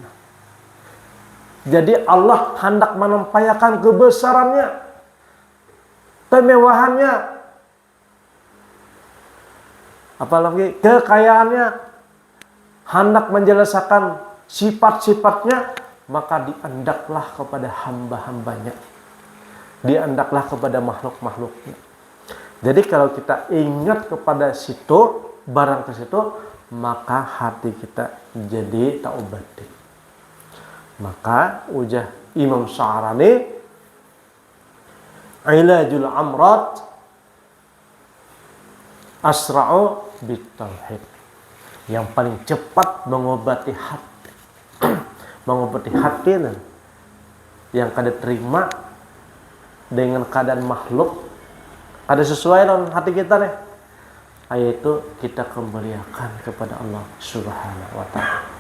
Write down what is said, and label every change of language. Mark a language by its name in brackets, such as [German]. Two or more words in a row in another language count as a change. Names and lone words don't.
[Indonesian] Jadi Allah hendak menampakkan kebesarannya, kemewahannya, apalagi kekayaannya, hendak menjelaskan sifat-sifatnya, maka dihendaklah kepada hamba-hambanya. dia hendaklah kepada makhluk-makhluknya. Jadi kalau kita ingat kepada situ, barang ke situ, maka hati kita jadi taubati. Maka ujah Imam Sya'rani, [Arabic] علاج الأمراض أسرع بالتوحيد. [Indonesian] Yang paling cepat mengobati hati. Mengobati hati yang kada terima dengan keadaan makhluk, ada sesuai dengan hati kita nih, yaitu kita kembalikan kepada Allah Subhanahu wa ta'ala.